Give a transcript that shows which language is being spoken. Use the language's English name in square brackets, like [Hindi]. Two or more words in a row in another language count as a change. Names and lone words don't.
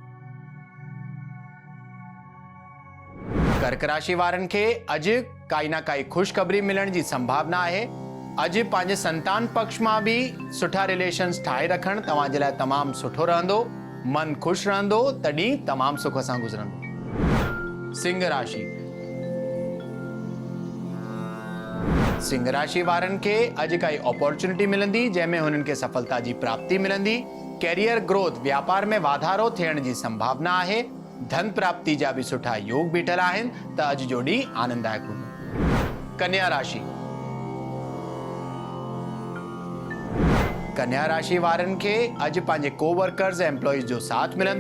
[Sindhi] कर्क राशि वारनि खे अॼु काई ना काई ख़ुशख़बरी मिलण जी संभावना आहे। अॼु पंहिंजे संतान पक्ष मां भी सुठा रिलेशन्स ठाहे रखण तव्हां जे लाइ तमामु सुठो रहंदो। मन खुश रहंदो, तॾहिं तमामु सुख सां गुज़रंदो। सिंह राशि। सिंह राशि वारनि खे अॼु काई अपॉर्चुनिटी मिलंदी जंहिंमें हुननि खे सफलता जी प्राप्ति मिलंदी। [English] career growth, [Sindhi] व्यापार में वाधारो थियण जी संभावना आहे। धन प्राप्ति जा भी सुठा योग बीठल आहिनि, त अॼु जो ॾींहुं आनंददायक हूंदो। कन्या राशि। कन्या राशि वारनि खे अॼु पंहिंजे कोवर्कर्स ऐं एम्प्लॉइज जो साथ मिलंदो।